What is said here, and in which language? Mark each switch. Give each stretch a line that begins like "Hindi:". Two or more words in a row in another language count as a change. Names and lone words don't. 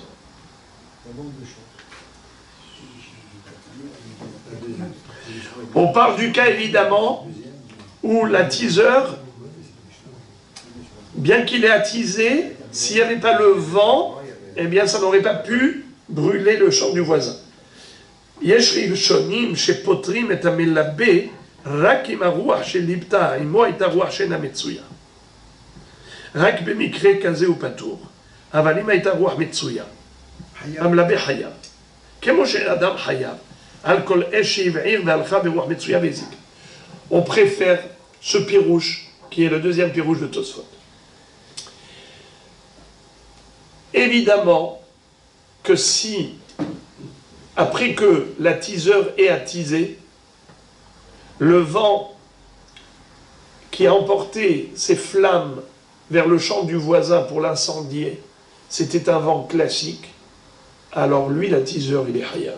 French: On parle du cas évidemment où l'attiseur, bien qu'il ait attisé, s'il n'y avait pas le vent, eh bien ça n'aurait pas pu brûler le champ du voisin.
Hebrew: יש ראשונים שפוטרים את המלבה רק אם הרוח שליבתה עמו את הרוח שאינה מצויה. רק במקרה כזה הוא פטור. אבל אם הייתה רוח מצויה, המלבה חייב. כמו שאדם חייב, על כל אש שהבעיר והלכה ברוח מצויה והזיקה.
French: On préfère ce pirouche, qui est le 2e pirouche de Tosfot. Évidemment que si, après que l'attiseur ait attisé, le vent qui a emporté ses flammes vers le champ du voisin pour l'incendier, c'était un vent classique, alors lui, l'attiseur, il est hayam.